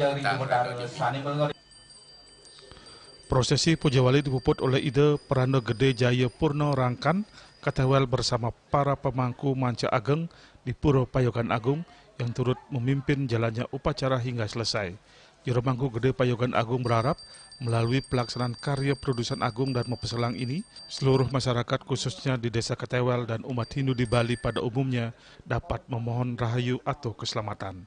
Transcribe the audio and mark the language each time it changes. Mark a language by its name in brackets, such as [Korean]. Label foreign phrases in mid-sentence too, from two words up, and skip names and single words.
[Indonesian] Prosesi Puja Wali dipuput oleh Ide Peranda Gede Jaya Purno Rangkan Ketewel bersama para pemangku manca ageng di Puro Payogan Agung yang turut memimpin jalannya upacara hingga selesai. Juru Mangku Gede Payogan Agung berharap melalui pelaksanaan karya Pedudusan Agung dan Mapeselang ini, seluruh masyarakat khususnya di Desa Ketewel dan umat Hindu di Bali pada umumnya dapat memohon rahayu atau keselamatan.